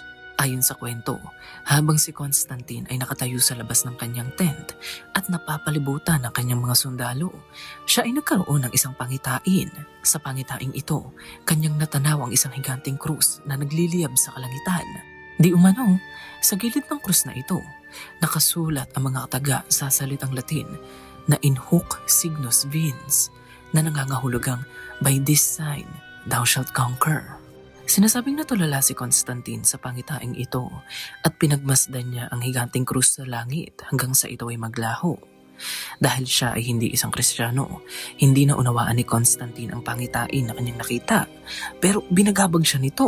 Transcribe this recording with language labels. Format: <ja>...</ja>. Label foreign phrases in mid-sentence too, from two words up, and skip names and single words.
<tl>Ayon sa kwento, habang si Constantine ay nakatayo sa labas ng kanyang tent at napapalibutan ng kanyang mga sundalo, siya ay nagkaroon ng isang pangitain. Sa pangitaing ito, kanyang natanaw ang isang higanting krus na nagliliyab sa kalangitan. Di umano, sa gilid ng krus na ito, nakasulat ang mga taga sa salitang Latin na</tl> <la>in hoc signos vince</la> <tl>na nangangahulugang</tl> <en>by this sign thou shalt conquer.</en> <tl>Sinasabing natulala si Constantine sa pangitaing ito at pinagmasdan niya ang higanting krus sa langit hanggang sa ito ay maglaho. Dahil siya ay hindi isang Kristiyano, hindi na unawaan ni Constantine ang pangitain na kanyang nakita, pero binagabag siya nito.</tl>